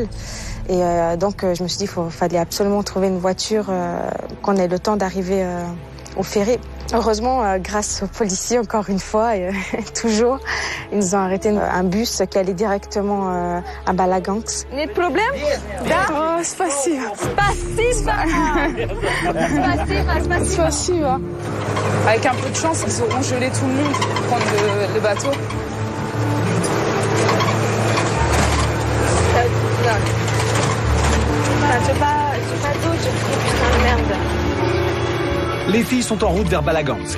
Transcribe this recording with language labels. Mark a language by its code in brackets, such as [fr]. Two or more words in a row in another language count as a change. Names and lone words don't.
[fr] Et donc, je me suis dit qu'il fallait absolument trouver une voiture, qu'on ait le temps d'arriver au ferry. Heureusement, grâce aux policiers, encore une fois, et toujours, ils nous ont arrêté un bus qui allait directement à Balaganx. Il y a des problèmes? Oh, spasiba. Spasiba. Avec un peu de chance, ils auront gelé tout le monde pour prendre le bateau. Je fais pas d'eau, putain de merde. Les filles sont en route vers Balagansk.